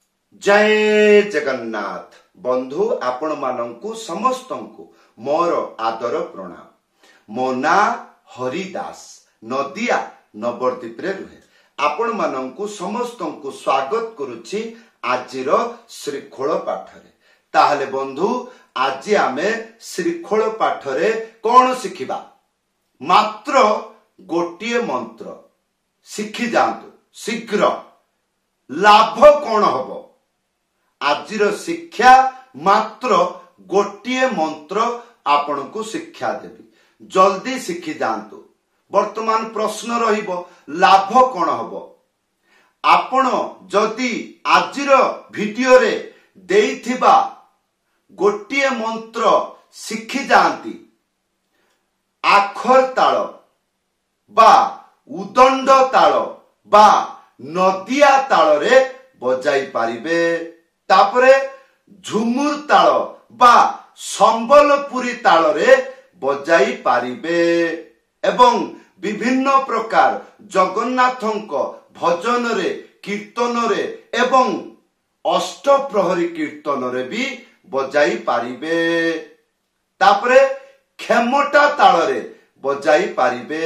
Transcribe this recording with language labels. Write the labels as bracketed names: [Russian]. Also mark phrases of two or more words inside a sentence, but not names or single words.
[Odia] ଜୟ ଜଗନ୍ନାଥ ବନ୍ଧୁ ଆପଣ ମାନଙ୍କୁ ସମସ୍ତଙ୍କୁ ମୋର ଆଦର ପ୍ରଣାମ। ମୋ ନା ହରିଦାସ ନଦିଆ ନବଦ୍ୱୀପ ରେ ରୁହେ। ଆପଣ ମାନଙ୍କୁ ସମସ୍ତଙ୍କୁ ସ୍ୱାଗତ କରୁଛି ଆଜିର ଶ୍ରୀଖୋଳ ପାଠରେ। ତାହାଲେ ବନ୍ଧୁ ଆଜି ଆମେ ଶ୍ରୀଖୋଳ ପାଠରେ କଣ ଶିଖିବା? ମାତ୍ର ଗୋଟିଏ ମନ୍ତ୍ର ଶିଖି ଯାଆନ୍ତୁ ଶୀଘ୍ର। ଲାଭ କଣ ହେବ? ଆଜିର ଶିକ୍ଷା ମାତ୍ର ଗୋଟିଏ ମନ୍ତ୍ର ଆପଣ କୁ ଶିକ୍ଷା ଦେବି। ଜଲଦି ଶିଖି ଯାଆନ୍ତୁ। ବର୍ତ୍ତମାନ ପ୍ରଶ୍ନ ରହିବ ଲାଭ କଣ ହେବ? ଆପଣ ଯଦି ଆଜିର ଭିଡିଓ ରେ ଦେଇଥିବା ଗୋଟିଏ ମନ୍ତ୍ର ଶିଖି ଯାଆନ୍ତି, ଆଖର ତାଳ ବା ଉଦଣ୍ଡ ତାଳ ବା ନଦିଆ ତାଳ ରେ ବଜାଇ ପାରିବେ। ତାପରେ ଝୁମୁର ତାଳ ବା ସମ୍ବଲପୁରୀ ତାଳ ରେ ବଜାଇ ପାରିବେ ଏବଂ ବିଭିନ୍ନ ପ୍ରକାର ଜଗନ୍ନାଥଙ୍କ ଭଜନ ରେ କୀର୍ତ୍ତନ ରେ ଏବଂ ଅଷ୍ଟପ୍ରହରୀ କୀର୍ତ୍ତନ ରେ ଭି ବଜାଇ ପାରିବେ। ତାପରେ ଖେମଟା ତାଳ ରେ ବଜାଇ ପାରିବେ।